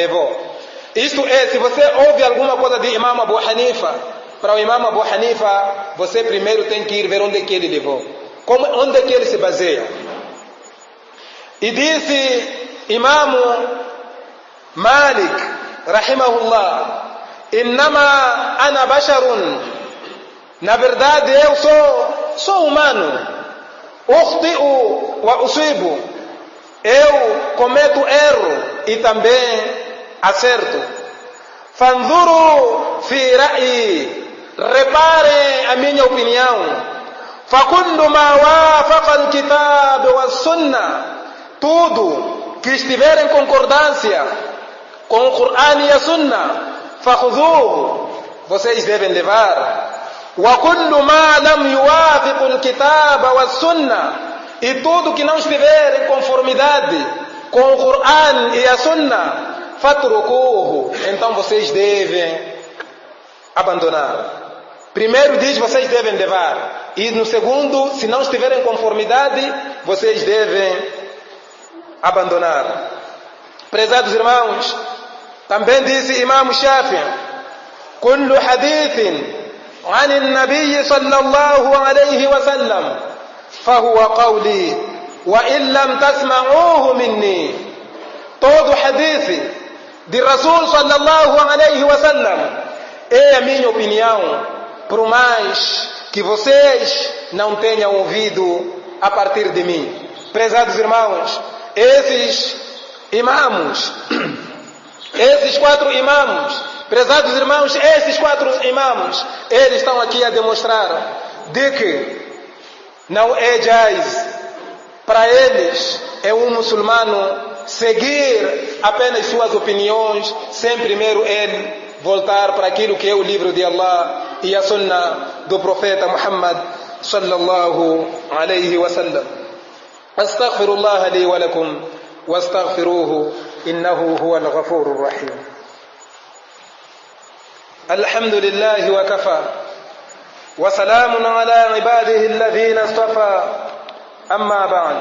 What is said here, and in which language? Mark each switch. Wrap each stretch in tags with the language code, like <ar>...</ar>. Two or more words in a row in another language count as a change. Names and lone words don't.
<pt>Isto é, se você ouve alguma coisa de Imam Abu Hanifa para o imam Abu Hanifa, você primeiro tem que ir ver onde é que ele levou. Onde é que ele se baseia. E disse imam Malik, rahimahullah,</pt> <ar>إنما أنا بشر,</ar> <pt>na verdade eu sou humano,</pt> <ar>أخطئ وأصيب,</ar> <pt>eu cometo erro e também acerto.</pt> <ar>فانظروا في رأيي,</ar> <pt>repare a minha opinião.</pt> <ar>فكل ما وافق الكتاب والسنة,</ar> <pt>tudo que estiver em concordância com o Qur'an e a Sunnah, fakhudhuhu, vocês devem levar.</pt> <ar>وكل ما لم يوافق الكتاب والسنة,</ar> <pt>e tudo que não estiver em conformidade com o Qur'an e a Sunnah, fatrukuhu, então vocês devem abandonar. Primeiro diz, vocês devem levar. E no segundo, se não estiver em conformidade, vocês devem abandonar. Prezados irmãos, também disse</pt> <ar>Imam Shafi'i, كل حديث عن النبي صلى الله عليه وسلم فهو قولي وإن لم تسمعوه مني.</ar> <pt>Todo hadith de Rasul</pt> <ar>صلى الله عليه وسلم</ar> <pt>é a minha opinião, por mais que vocês não tenham ouvido a partir de mim. Prezados irmãos, esses imãos, esses 4 imãos, prezados irmãos, esses 4 imãos, eles estão aqui a demonstrar de que não é jaiz para eles, é um muçulmano, seguir apenas suas opiniões, sem primeiro ele voltar para aquilo que é o livro de Allah e a sunna do profeta Muhammad</pt> <ar>صلى الله عليه وسلم. أستغفر الله لي ولكم وأستغفره إنه هو الغفور الرحيم. الحمد لله وكفى وسلام على عباده الذين اصطفى أما بعد.</ar>